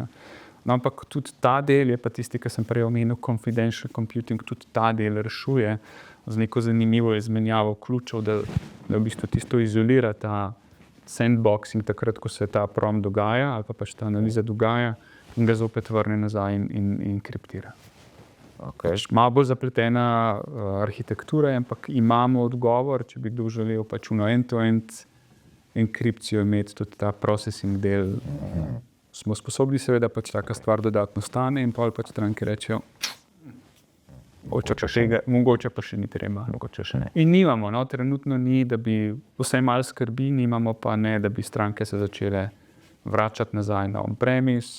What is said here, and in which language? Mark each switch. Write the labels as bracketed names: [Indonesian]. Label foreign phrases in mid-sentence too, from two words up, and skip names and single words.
[Slovenian] No, ampak tudi ta del je pa tisti, ki sem prej omenil, [English] confidential computing, [Slovenian] tudi ta del rešuje z neko zanimivo izmenjavo ključev, da v bistvu tisto izolira ta sandboxing takrat, ko se ta prompt dogaja ali pa pač ta analiza dogaja in ga zopet vrne nazaj in kriptira. Okay. Malo bolj zapletena arhitektura, ampak imamo odgovor, če bi kdo želel pač end-to-end enkripcijo imeti, tudi ta processing del. Smo sposobni, seveda pač taka stvar dodatno stane in pol pač stranke rečejo, mogoče pa še ni treba. In nimamo, no, trenutno ni, da bi vse malo skrbi, nimamo pa ne, da bi stranke se začele vračati nazaj na on-premise.